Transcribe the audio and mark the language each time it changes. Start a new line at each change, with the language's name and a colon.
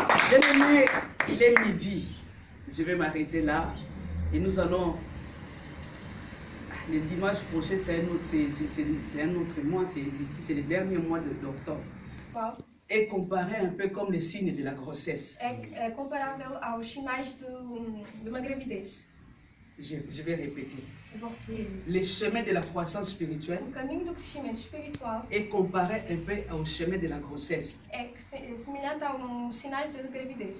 French: Bien-aimé, il est midi. Je vais m'arrêter là et nous allons. Le dimanche prochain, c'est un autre mois. Ici, c'est le dernier mois d'octobre.
Portuguese: Qual?
French: Et comparé un peu comme les signes de la grossesse.
Portuguese: É comparável aos sinais de uma gravidez.
French: Je vais répéter.
Portuguese: Eu vou repetir.
French: Le chemin de la croissance spirituelle
Portuguese: O caminho do crescimento espiritual
French: est comparé un peu au chemin de la grossesse.
Portuguese: é semelhante aos sinais de gravidez.